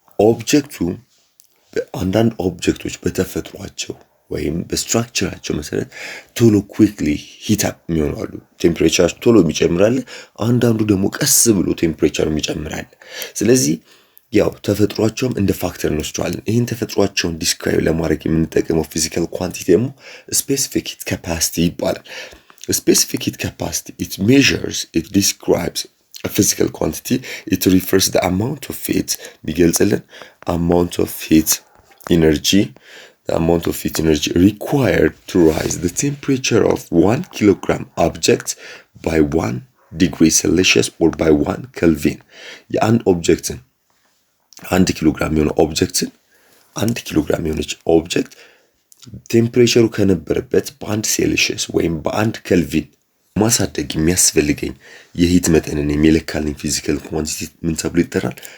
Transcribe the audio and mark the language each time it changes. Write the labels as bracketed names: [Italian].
[Amharic] ኦብጀክቱ አንዳንድ ኦብጀክቶች በተፈጥሯቸው ወይም በስትራክቸራቸው መሰረት ቶሎ [English] ኩዊክሊ ሂት አፕ [Amharic] የሚሆናሉ። ቴምፕሬቸር ቶሎ ይጨምራል። አንዳንዱ ደግሞ ቀስ ብሎ ቴምፕሬቸር ይጨምራል። ስለዚህ ያው ተፈጥሯቸውም እንደ ፋክተር እንወስደዋለን። ይህን ተፈጥሯቸውን ዲስክራይብ ለማድረግ የምንጠቀመው ፊዚካል ኳንቲቲ ደግሞ ስፔሲፊክ ሂት ካፓሲቲ ይባላል። ስፔሲፊክ ሂት ካፓሲቲ [English] it measures, it describes a physical quantity. It refers the amount of heat [Amharic] ቢገልጽልን [English] amount of heat energy required to rise the temperature of 1 kilogram object by 1 degree Celsius or by 1 Kelvin. [Amharic] የአንድ ኦብጀክትን 1 ኪሎግራም የሆነ ኦብጀክትን 1 ኪሎግራም የሆነች ኦብጀክት ቴምፕሬቸሩ ከነበረበት በ1 ሴልሺየስ ወይም በ1 ኬልቪን ማሳደግ የሚያስፈልገኝ የሂት መጠንን የሚለካልኝ ፊዚካል ኳንቲቲ ምን ተብሎ ይጠራል?